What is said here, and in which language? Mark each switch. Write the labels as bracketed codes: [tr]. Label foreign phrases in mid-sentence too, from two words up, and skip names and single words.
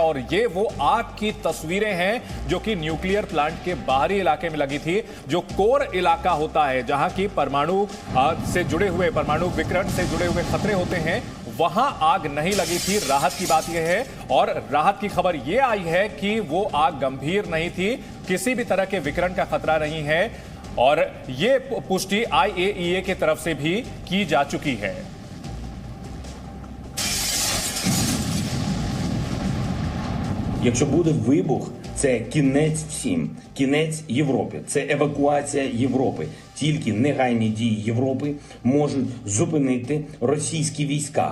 [hi] और ये वो आग की तस्वीरें हैं जो कि न्यूक्लियर प्लांट के बाहरी इलाके में लगी थी, जो कोर इलाका होता है, जहां की परमाणु से जुड़े हुए, परमाणु विकिरण से जुड़े हुए खतरे होते हैं, वहां आग नहीं लगी थी। राहत की बात यह है, और राहत की खबर यह आई है कि वो आग गंभीर नहीं थी, किसी भी तरह के विकिरण का खतरा नहीं है, और ये पुष्टि IAEA की तरफ से भी की जा चुकी है। [uk] Якщо буде вибух, це кінець всім, кінець Європі, це евакуація Європи. Тільки негайні дії Європи можуть зупинити російські війська.